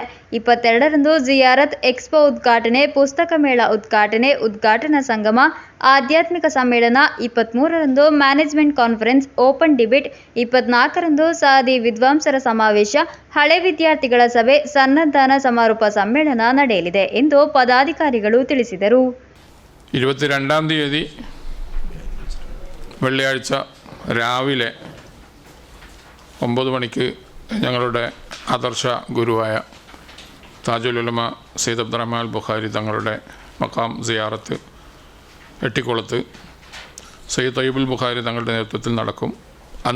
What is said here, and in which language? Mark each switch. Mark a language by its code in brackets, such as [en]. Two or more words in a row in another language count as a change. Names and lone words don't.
[kn] 22ರಂದು ಜಿಯಾರತ್ ಎಕ್ಸ್ಪೋ ಉದ್ಘಾಟನೆ, ಪುಸ್ತಕ ಮೇಳ ಉದ್ಘಾಟನೆ, ಉದ್ಘಾಟನಾ ಸಂಗಮ, ಆಧ್ಯಾತ್ಮಿಕ ಸಮ್ಮೇಳನ, 23ರಂದು [en] management conference, open debate, [kn] 24ರಂದು ಸಾದಿ ವಿದ್ವಾಂಸರ ಸಮಾವೇಶ, ಹಳೆ ವಿದ್ಯಾರ್ಥಿಗಳ ಸಭೆ, ಸನ್ನದ್ಧಾನ ಸಮಾರೋಪ ಸಮ್ಮೇಳನ ನಡೆಯಲಿದೆ ಎಂದು ಪದಾಧಿಕಾರಿಗಳು ತಿಳಿಸಿದರು. [ml] 22-ാം തീയതി വെള്ളിയാഴ്ച രാവിലെ 9 മണിക്ക് ഞങ്ങളുടെ ആദർശ ഗുരുവായ താജുൽ ഉലമ സയ്യിദ് അബ്ദുറഹ്മാൻ ബുഖാരി തങ്ങളുടെ മക്കാം സിയാറത്ത് എട്ടിക്കുളത്ത് സയ്യിദ് തയ്യിബുൽ ബുഖാരി തങ്ങളുടെ നേതൃത്വത്തിൽ നടക്കും.